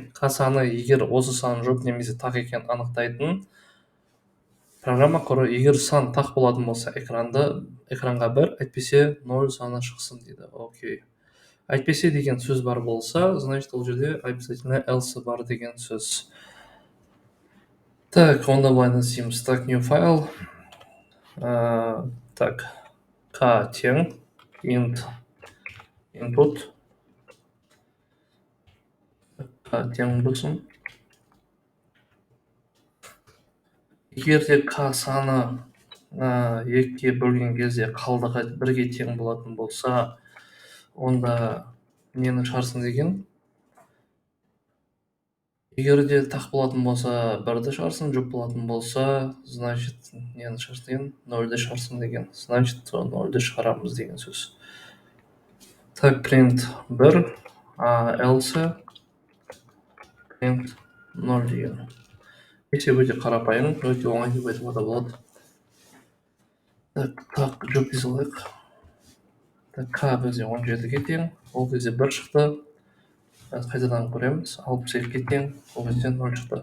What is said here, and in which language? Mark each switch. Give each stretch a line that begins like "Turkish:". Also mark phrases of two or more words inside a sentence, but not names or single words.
Kazakh: К саны егер осы сан жоқ немесе тақ екен анықтайтын программа құру. Егер сан тақ болатын болса экранға 1, әйтпесе 0 саны шықсын дейді. Окей. Әйтпесе деген сөз бар болса, значит ол жерде обязательно else бар деген сөз. Так, онда былай істейміз. Так,
English: new file.
Kazakh: Так, k тең
English: int input
Kazakh: k тең болсын. Егер де k саны 2-ге бөлген кезде қалдығы 1-ге тең болатын болса, онда нені шығарсын деген? Егер де тақ болатын болса, 1-ді шығарсын, жоқ болатын болса, значит, нені шығарсын деген? 0-ді шығарсын деген. Значит, 0-ді шығарамыз деген сөз. Так,
English: print 1, else print 0 деген.
Kazakh: Есеп өте қарапайым, өте оңай деп айтуға болады. Так, жоқ дей салайық. Так, k бізде 17-ге тең, ол кезде 1 шықты. Қайтадан көреміз, 62-ге тең, ол кезде 0 шықты.